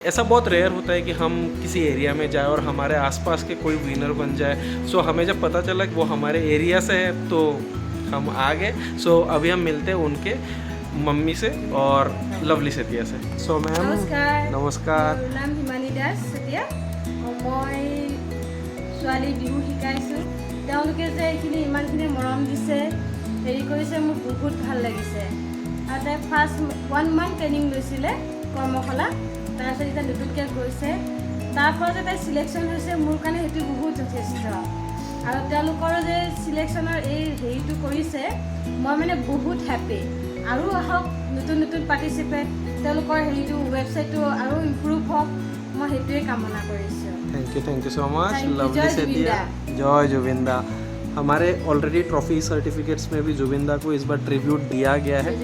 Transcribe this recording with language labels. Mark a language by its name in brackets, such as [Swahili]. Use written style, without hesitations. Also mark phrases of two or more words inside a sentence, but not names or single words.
[Hindi] ऐसा बहुत रेयर होता है कि हम किसी एरिया में जाए और हमारे आसपास के कोई विनर बन जाए। सो हमें जब पता चला कि वो हमारे एरिया से है तो हम आ गए। सो अभी हम मिलते हैं उनके मम्मी से और लवली सेतिया से। सो मैम नमस्कार। [Assamese] মোৰ নাম হিমানী দাস চেতিয়া। মই ছোৱালী বিহু শিকাইছোঁ। তেওঁলোকে যে এইখিনি ইমানখিনি মৰম দিছে, হেৰি কৰিছে, মোৰ বহুত ভাল লাগিছে। আৰু তাই [English] first 1 month training [Assamese] লৈছিলে কৰ্মশালা, তাৰপিছত এতিয়া নতুনকৈ গৈছে। তাৰ পৰা যে তাই চিলেকশ্যন হৈছে, মোৰ কাৰণে সেইটো বহুত যথেষ্ট। আৰু তেওঁলোকৰ যে চিলেকশ্যনৰ এই হেৰিটো কৰিছে, মই মানে বহুত হেপ্পী। আৰু আহক নতুন নতুন পাৰ্টিচিপেণ্ট, তেওঁলোকৰ হেৰিটো ৱেবছাইটটো আৰু ইম্প্ৰুভ হওক, মই সেইটোৱে কামনা কৰিছোঁ। [English] thank you so much Thank you, [Hindi] लवली जय सेतिया। जय जुबिंदा। हमारे [English] already trophy certificates [Hindi] में भी जुबिंदा को इस बार ट्रिब्यूट दिया गया है।